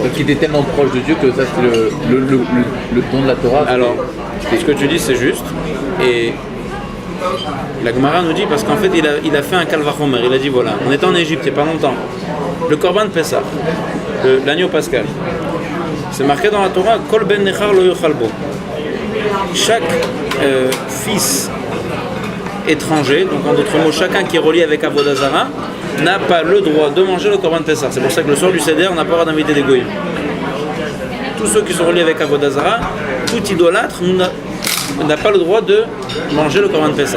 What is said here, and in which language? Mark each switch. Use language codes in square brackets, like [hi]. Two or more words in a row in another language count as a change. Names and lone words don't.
[fr] Donc il était tellement proche de Dieu que ça c'est le don de la Torah. Alors, ce que tu dis c'est juste. Et la Gemara nous dit, parce qu'en fait il a fait un calvachomer, il a dit voilà, on était en Égypte il n'y a pas longtemps, le [he] קרבן פסח, [fr] l'agneau pascal, c'est marqué dans la Torah, [he] כל בן נכר לא יאכל בו. [fr] Chaque fils étranger, donc en d'autres mots, chacun qui est relié avec [he] עבודה זרה, [fr] n'a pas le droit de manger le [he] קרבן פסח. [fr] C'est pour ça que le soir du Seder, on n'a pas le droit d'inviter des goyim. Tous ceux qui sont reliés avec [he] עבודה זרה, [fr] tout idolâtre n'a pas le droit de manger le [he] קרבן פסח.